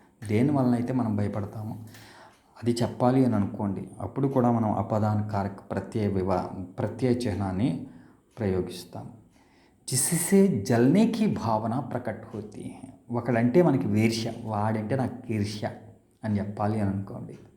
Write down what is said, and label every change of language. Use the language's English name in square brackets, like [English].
[Telugu] దేని వలన అయితే మనం భయపడతాము అది చెప్పాలి అని అనుకోండి. అప్పుడు కూడా మనం అపదాన కారక ప్రత్యయ చిహ్నాన్ని ప్రయోగిస్తాం. [Hindi] जिससे जलने की भावना प्रकट होती है. [Telugu] ఒకడంటే మనకి ఈర్ష్య, వాడంటే నాకు ఈర్ష్య అని చెప్పాలి అని అనుకోండి.